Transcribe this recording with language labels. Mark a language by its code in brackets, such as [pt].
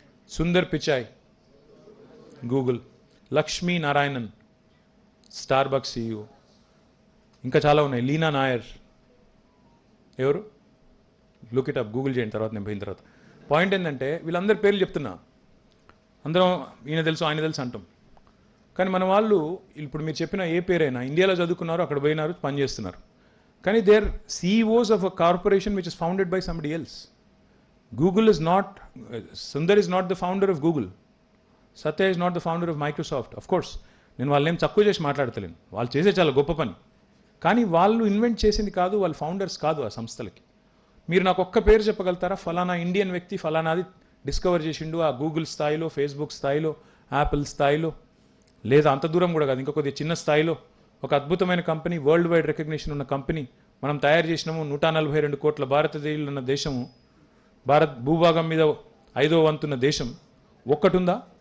[te] Sundar Pichai Google, Lakshmi Narayanan Starbucks CEO, ఇంకా చాలా ఉన్నాయి, లీనా నాయర్ ఎవరు, [en] look it up, [te] గూగుల్ చేయండి తర్వాత నేను పోయిన తర్వాత. పాయింట్ ఏంటంటే వీళ్ళందరి పేర్లు చెప్తున్నా, అందరం ఈయన తెలుసు ఆయన తెలుసు అంటాం, కానీ మన వాళ్ళు ఇప్పుడు మీరు చెప్పిన ఏ పేరైనా ఇండియాలో చదువుకున్నారు, అక్కడ పోయినారు, పని చేస్తున్నారు, కానీ [en] They are CEOs of a corporation which is founded by somebody else. Google is not, Sundar is not the founder of Google. Satya is not the founder of Microsoft. Of course, [te] నేను వాళ్ళేం తక్కువ చేసి మాట్లాడతలేను, వాళ్ళు చేసే చాలా గొప్ప పని, కానీ వాళ్ళు ఇన్వెంట్ చేసింది కాదు, వాళ్ళు ఫౌండర్స్ కాదు ఆ సంస్థలకి. మీరు నాకు ఒక్క పేరు చెప్పగలుగుతారా, ఫలానా ఇండియన్ వ్యక్తి ఫలానాది డిస్కవర్ చేసిండు ఆ గూగుల్ స్థాయిలో, ఫేస్బుక్ స్థాయిలో, యాపిల్ స్థాయిలో, లేదా అంత దూరం కూడా కాదు, ఇంకా కొద్దిగా చిన్న స్థాయిలో ఒక అద్భుతమైన కంపెనీ, వరల్డ్ వైడ్ రికగ్నిషన్ ఉన్న కంపెనీ మనం తయారు చేసినాము, 142 కోట్ల భారతదేశంలో ఉన్న దేశము, భారత్ భూభాగం మీద 5వ వంతున్న దేశం ఒక్కటుందా?